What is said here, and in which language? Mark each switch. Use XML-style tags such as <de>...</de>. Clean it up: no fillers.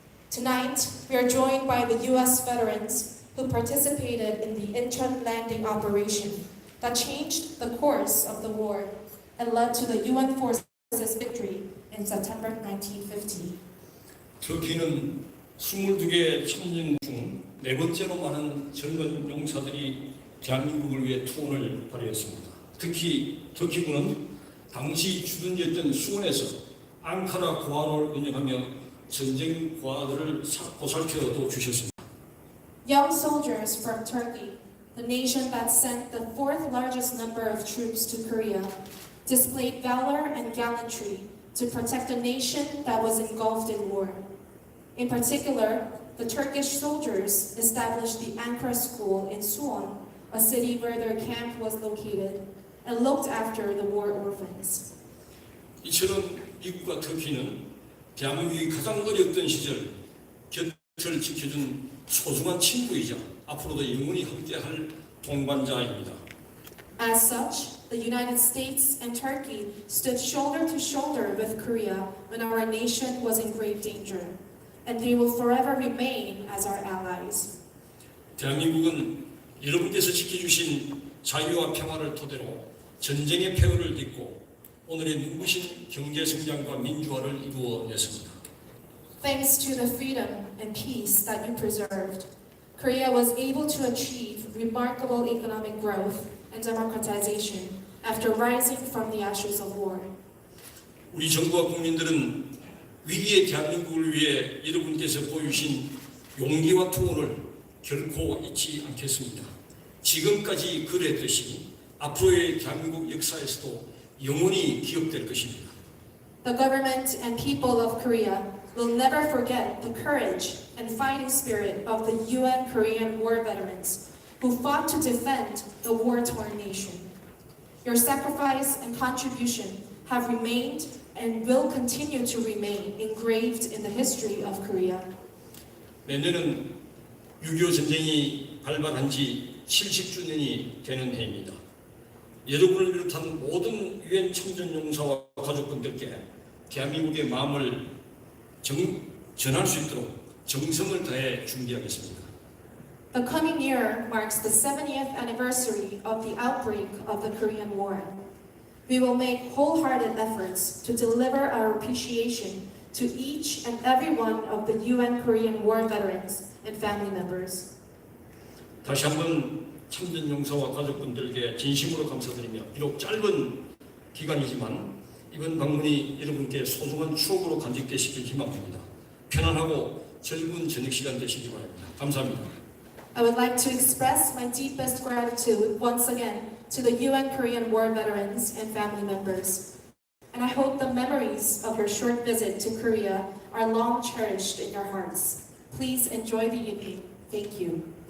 <en>Tonight, we are joined by the U.S. veterans who participated in the Incheon landing operation that changed the course of the war and led to the UN forces' victory in September 1950.</en> <ko>터키는 22개 참전 중 4번째로 많은 젊은 용사들이 대한민국을 위해 투혼을 발휘했습니다. 특히 터키군은 당시 주둔지였던 수원에서 앙카라 고아를 운영하며 전쟁 고아들을 보살펴도 주셨습니다.</ko> <en>Young soldiers from Turkey, the nation that sent the 4th largest number of troops to Korea, displayed valor and gallantry to protect a nation that was engulfed in war. In particular, the Turkish soldiers established the Ankara School in Suwon, a city where their camp was located, and looked after the war orphans.</en> <ko>이처럼 미국과 터키는 대한민국이 가장 어려웠던 시절 곁을 지켜준 소중한 친구이자 앞으로도 영원히 함께할 동반자입니다.</ko> <en>As such, the United States and Turkey stood shoulder to shoulder with Korea when our nation was in great danger, and they will forever remain as our allies.</en> <ko>대한민국은 여러분께서 지켜주신 자유와 평화를 토대로 전쟁의 폐허를 딛고 오늘의 눈부신 경제 성장과 민주화를 이루어냈습니다.</ko> <en>Thanks to the freedom and peace that you preserved, Korea was able to achieve remarkable economic growth and democratization after rising from the ashes of war.</en> <ko>우리 정부와 국민들은 위기의 대한민국을 위해 여러분께서 보여주신 용기와 투혼을 결코 잊지 않겠습니다. 지금까지 그랬듯이 앞으로의 대한민국 역사에서도 영원히 기억될 것입니다.</ko> <en>The government and people of Korea will never forget the courage and fighting spirit of the UN Korean War veterans who fought to defend the war-torn nation. Your sacrifice and contribution have remained and will continue to remain engraved in the history of Korea.</en> <ko>내년은 6.25 전쟁이 발발한 지 70주년이 되는 해입니다. 여러분을 비롯한 모든 유엔 참전용사와 가족분들께 대한민국의 마음을 전할 수 있도록 정성을 다해 준비하겠습니다.</ko> <en>The coming year marks the 70th anniversary of the outbreak of the Korean War. We will make wholehearted efforts to deliver our appreciation to each and every one of the UN Korean War veterans and family members.</en> <ko>다시 한번 참전용사와 가족분들께 진심으로 감사드리며 비록 짧은 기간이지만 이번 방문이 여러분께 소중한 추억으로 간직되시길 희망합니다. 편안하고 즐거운 저녁 시간 되시기 바랍니다. 감사합니다.</ko> <en>I would like to express my deepest gratitude once again to the UN Korean War veterans and family members. And I hope the memories of your short visit to Korea are long cherished in your hearts. Please enjoy the evening. Thank you.</en>